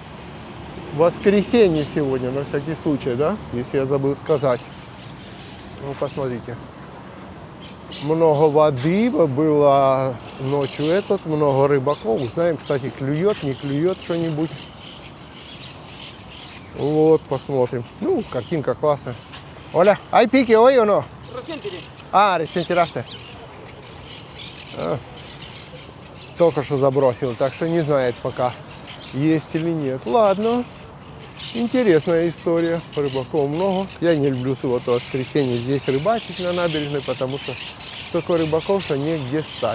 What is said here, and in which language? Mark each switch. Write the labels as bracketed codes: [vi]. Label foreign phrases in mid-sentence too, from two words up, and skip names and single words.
[ru] Воскресенье сегодня, на всякий случай, да, если я забыл сказать. Ну, посмотрите. Много воды, было ночью этот, много рыбаков. Узнаем, кстати, клюет, не клюет что-нибудь. Вот, посмотрим. Ну, картинка классная. [es] Hola, ¿hay pique hoy o no? Recién tiré. Ah, recién tiraste. [ru] Только что забросил, так что не знает пока, есть или нет. Ладно, интересная история. Рыбаков много. Я не люблю субботу, воскресенье здесь рыбачить на набережной, потому что столько рыбаков, что негде стать.